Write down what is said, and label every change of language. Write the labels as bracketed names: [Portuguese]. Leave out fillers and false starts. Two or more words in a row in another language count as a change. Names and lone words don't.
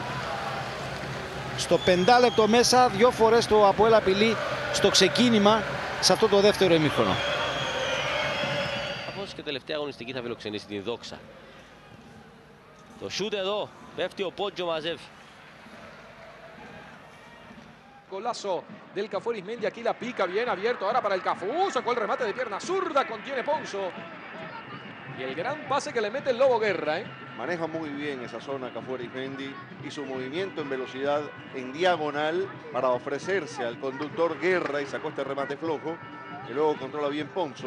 [Greek] Στο 5 λεπτό μέσα, 2 φορές το Αποέλ απειλεί στο ξεκίνημα σε αυτό το δεύτερο ημίχρονο. Καθώς και τελευταία αγωνιστική θα φιλοξενήσει την Δόξα. Το σουτ εδώ, πέφτει ο Πόντζο, μαζεύει. [Spanish] Golazo del Cafú Arismendi, aquí la pica bien abierto ahora para el Cafú, sacó el remate de pierna zurda, contiene Ponzo. Y el gran pase que le mete el Lobo Guerra. Maneja muy bien esa zona Cafú Arismendi y su movimiento en velocidad en diagonal para ofrecerse al conductor Guerra y sacó este remate flojo, que luego controla bien Ponzo.